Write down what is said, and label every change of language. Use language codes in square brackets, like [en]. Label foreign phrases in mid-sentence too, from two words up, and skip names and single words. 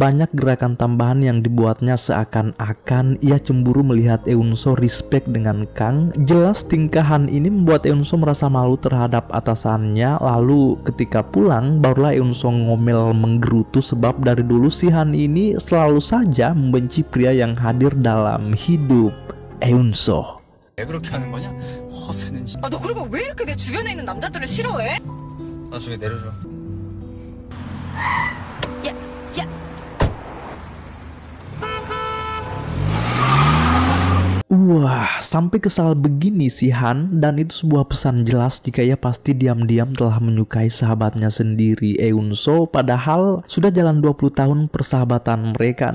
[id] Banyak gerakan tambahan yang dibuatnya seakan-akan ia cemburu melihat Eunso respect dengan Kang. Jelas tingkah Han ini membuat Eunso merasa malu terhadap atasannya. Lalu ketika pulang barulah Eunso ngomel menggerutu sebab dari dulu si Han ini selalu saja membenci pria yang hadir dalam hidup Eunso. [ko] 왜 그렇게 하는 거냐? 허세는 아, 너 그리고 왜 이렇게 내 주변에 있는 남자들을 싫어해? 나 저기 내려줘. 야, 야. [id] Wah, sampai kesal begini si Han, dan itu sebuah pesan jelas jika ia pasti diam-diam telah menyukai sahabatnya sendiri Eunso. Padahal sudah jalan 20 tahun persahabatan mereka.